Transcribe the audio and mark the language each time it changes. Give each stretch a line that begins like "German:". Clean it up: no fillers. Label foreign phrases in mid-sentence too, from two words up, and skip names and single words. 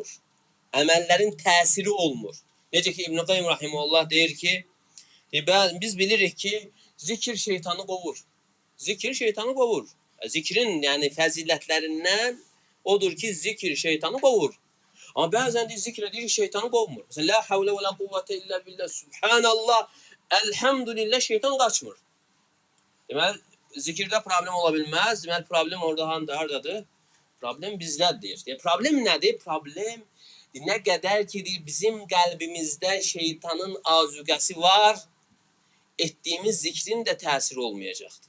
Azerbaijani: Əməllərin təsiri olmur. Necə ki, İbn-i Qayyim Rahimullah deyir ki, biz bilirik ki, zikir şeytanı qovur. Zikir şeytanı qovur. Zikrin yəni fəzilətlərindən odur ki, zikir şeytanı qovur. Amma bəzən de zikr edir, şeytanı qovmur.
Arabic: Mesela, لا حول ولا قوة إلا بالله، سبحان الله,
Azerbaijani: elhamdülillah, şeytan qaçmır. Deməli, zikirdə problem ola bilməz. Deməli, problem orada hardadır? Problem bizdədir. Problem nədir? Problem nə qədər ki, bizim qəlbimizdə şeytanın azuqəsi var, etdiyimiz zikrin də təsiri olmayacaqdır.